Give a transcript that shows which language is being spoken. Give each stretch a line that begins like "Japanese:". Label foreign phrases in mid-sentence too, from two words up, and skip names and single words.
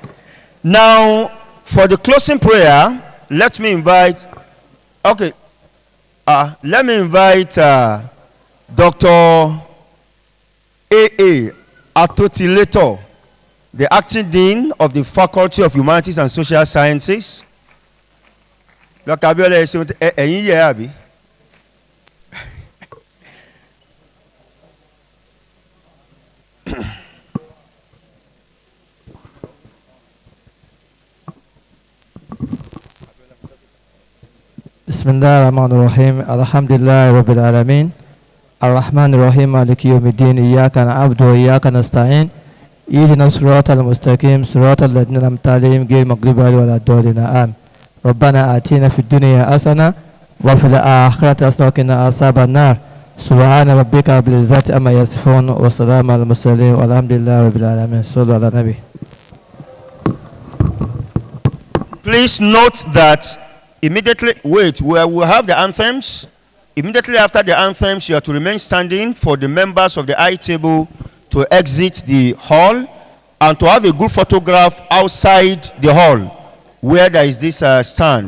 English: Now, for the closing prayer, let me invite, Dr. A.A. Atotileto, the Acting Dean of the Faculty of Humanities and Social Sciences. Dr.
Yoruba: Abiola ẹ̀yin yẹ àbí.
Arabic: بسم الله الرحمن الرحيم الحمد لله رب العالمين الرحمن الرحيم مالك يوم الدين إياك نعبد وإياك نستعين اهدنا الصراط المستقيم صراط الذين أنعمت عليهم غير المغضوب عليهم ولا الضالين آمين ربنا آتنا في الدنيا حسنة وفي الآخرة حسنة وقنا عذاب النار سبحان ربك رب العزة عما يصفون وسلام على المرسلين والحمد لله رب العالمين صلوا على النبي.
English: Please note that immediately, we will have the anthems. Immediately after the anthems, you are to remain standing for the members of the high table to exit the hall and to have a good photograph outside the hall where there is this stand.